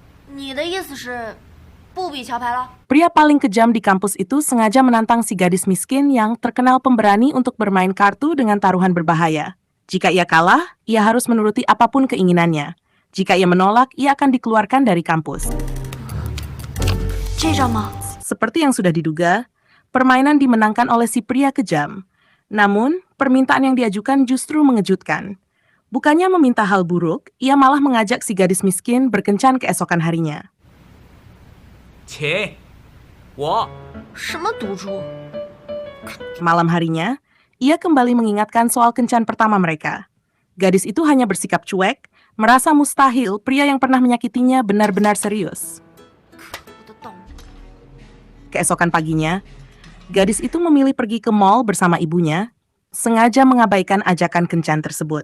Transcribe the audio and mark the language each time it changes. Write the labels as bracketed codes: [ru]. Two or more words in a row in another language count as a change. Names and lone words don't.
[zh] 你的意思是不比桥牌了？ [id] Pria paling kejam di kampus itu sengaja menantang si gadis miskin yang terkenal pemberani untuk bermain kartu dengan taruhan berbahaya. Jika ia kalah, ia harus menuruti apapun keinginannya. Jika ia menolak, ia akan dikeluarkan dari kampus. [zh] 这张吗？ [id] Seperti yang sudah diduga, permainan dimenangkan oleh si pria kejam. Namun, permintaan yang diajukan justru mengejutkan. Bukannya meminta hal buruk, ia malah mengajak si gadis miskin berkencan keesokan harinya. [zh] 请我什么赌注？ [id] Malam harinya, ia kembali mengingatkan soal kencan pertama mereka. Gadis itu hanya bersikap cuek, merasa mustahil pria yang pernah menyakitinya benar-benar serius. [zh] 我的懂。 [id] Keesokan paginya, gadis itu memilih pergi ke mall bersama ibunya, sengaja mengabaikan ajakan kencan tersebut.